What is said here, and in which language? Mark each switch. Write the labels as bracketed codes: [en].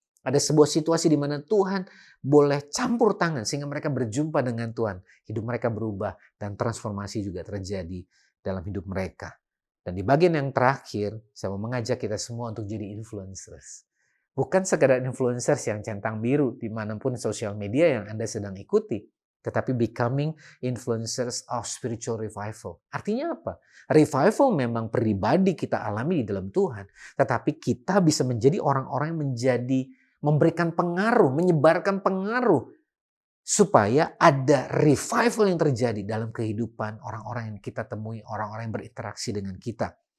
[id] Ada sebuah situasi di mana Tuhan boleh campur tangan sehingga mereka berjumpa dengan Tuhan. Hidup mereka berubah dan transformasi juga terjadi dalam hidup mereka. Dan di bagian yang terakhir, saya mau mengajak kita semua untuk jadi influencers. Bukan sekadar influencers yang centang biru dimanapun sosial media yang Anda sedang ikuti. [en] Tetapi becoming influencers of spiritual revival. [id] Artinya apa? Revival memang pribadi kita alami di dalam Tuhan. Tetapi kita bisa menjadi orang-orang yang memberikan pengaruh, menyebarkan pengaruh. Supaya ada revival yang terjadi dalam kehidupan orang-orang yang kita temui, orang-orang yang berinteraksi dengan kita.